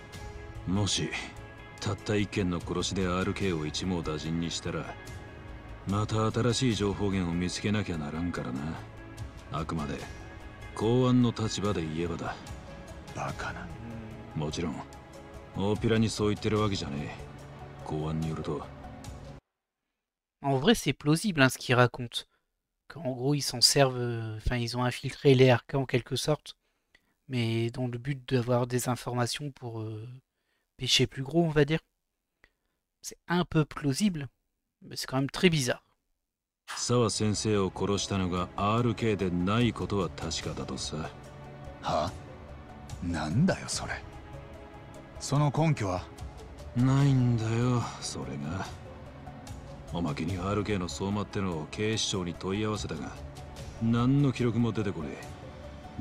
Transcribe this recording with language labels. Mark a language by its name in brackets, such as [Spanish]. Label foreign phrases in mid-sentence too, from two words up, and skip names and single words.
[Japanese] もしたった一件の殺しで RK を一網打尽にしたらまた新しい情報源を見つけなきゃならんからな。あくまで公安の立場で言えばだ。バカな。もちろん大っぴらにそう言ってるわけじゃねえ。公安によると [French] En vrai, c'est plausible hein, ce qu'ils racontent. Qu'en gros, ils s'en servent. Enfin, ils ont infiltré les RK en quelque sorte. Mais dans le but d'avoir des informations pour pêcher plus gros, on va dire. C'est un peu plausible. Mais c'est quand même très bizarre. [Japanese] 沢先生を殺したのが RK でないことは確かだとさ。は？なんだよそれ。その根拠は？ないんだよそれが。おまけに RK の相馬ってのを警視庁に問い合わせたが何の記録も出てこねえ。